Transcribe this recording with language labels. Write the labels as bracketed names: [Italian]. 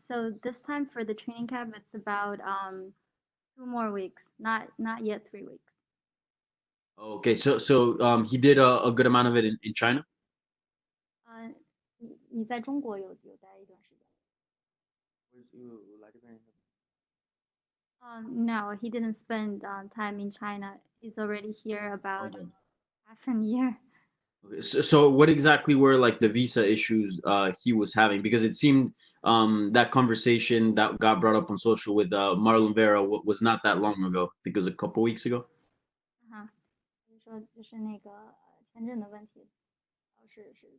[English] So this time for the training camp, it's about 2 more weeks, not yet 3 weeks. Okay, so he did a good amount of it in China? [Chinese] 你在中国有待一段时间？我来这边。 [English] No, he didn't spend time in China. He's already here about half a year. Okay, so what exactly were like the visa issues he was having? Because it seemed that conversation that got brought up on social with Marlon Vera was not that long ago. I think it was a couple weeks ago. [Chinese] 说就是那个签证的问题，是